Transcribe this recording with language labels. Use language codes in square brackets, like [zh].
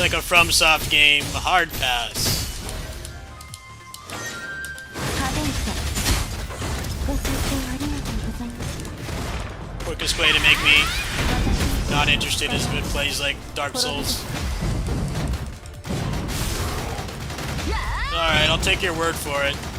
[en] It's like a FromSoft game, a hard pass. [ja] 派手にさ。ご清聴ありがとうございました。 [en] Quickest way to make me not interested is if it plays like Dark Souls. Alright, I'll take your word for it.